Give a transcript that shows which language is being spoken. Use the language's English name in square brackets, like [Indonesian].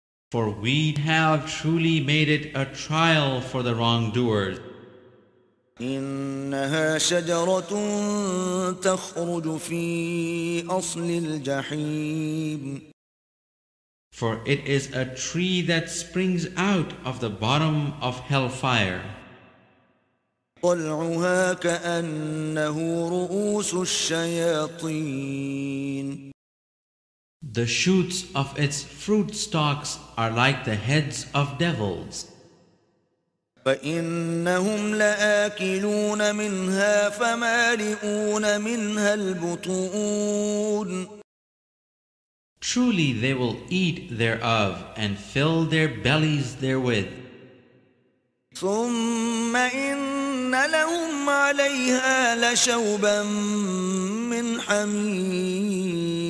[English] For we have truly made it a trial for the wrongdoers. [Arabic] إنها شجرة تخرج في أصل الجحيم. [English] For it is a tree that springs out of the bottom of hellfire. [Arabic] طلعها كأنه رؤوس الشياطين. [English] The shoots of its fruit stalks are like the heads of devils. [Arabic] فإنهم لآكلون منها فمالئون منها البطون. [English] Truly they will eat thereof and fill their bellies therewith. [Arabic] ثم إن لهم عليها لشوبا من حميم.